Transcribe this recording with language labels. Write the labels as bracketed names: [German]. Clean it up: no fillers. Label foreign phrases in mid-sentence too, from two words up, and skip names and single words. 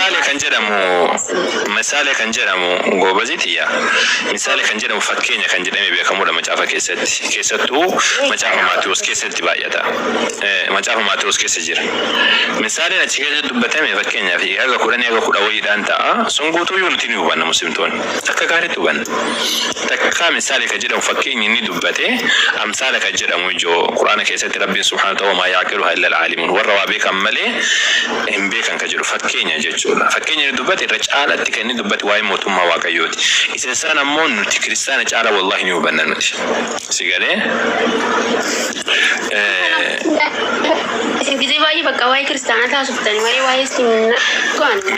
[Oromo] misaalee kan jedhamu gobazitiya misaalee kan jedhamu fakkeenya kan jedhame beekamudha macaafa keessattuu macaafa Maatiyos keessatti baay'ata macaafa Maatiyos keessa jira misaaleen achi keessatti dubbatame fakkeenyaa fi haga 10 wayiidhaan ta'a sun guutuu yoo nuti ni hubanna muslimtoonni akka gaariitti hubanna takka misaalee kan jedhamu fakkeenyi inni dubbate amsaala kan jedhamu ijoo quraana keessatti rabbiin [Arabic] سبحانه وتعالى ما يعقلها إلا العالمون [Oromo] warra waa beekan malee hin beekan kan jedhu fakkeenya jechuudha fakkeenya inni dubbate irra caalatti kan inni dubbate waa'ee mootummaa waaqayyooti isa san ammoo nuti kiristaana caala wallahi ni hubanna nuti sigalee Gize baay'ee bakka waa'ee kiristaanaa taasisuudhaan waa'ee islaaminaa